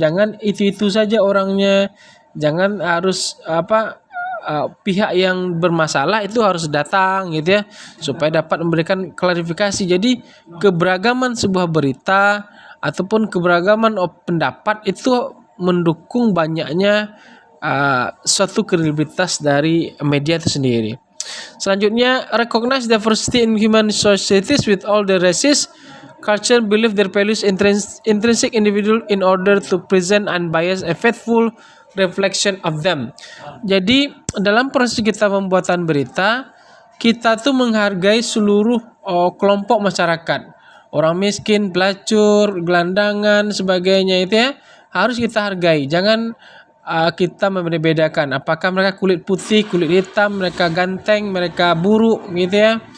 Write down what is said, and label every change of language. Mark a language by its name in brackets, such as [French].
[Indonesian] Jangan itu saja orangnya, jangan harus pihak yang bermasalah itu harus datang gitu ya, supaya dapat memberikan klarifikasi. Jadi keberagaman sebuah berita ataupun keberagaman pendapat itu mendukung banyaknya suatu kredibilitas dari media itu sendiri. Selanjutnya, [English] recognize diversity in human societies with all the races, culture, belief, their values, intrinsic individual in order to present unbiased and faithful reflection of them. [Indonesian] Jadi dalam proses kita pembuatan berita, kita tuh menghargai seluruh kelompok masyarakat, orang miskin, pelacur, gelandangan, sebagainya itu ya, harus kita hargai. Jangan kita membedakan apakah mereka kulit putih, kulit hitam, mereka ganteng, mereka buruk gitu ya.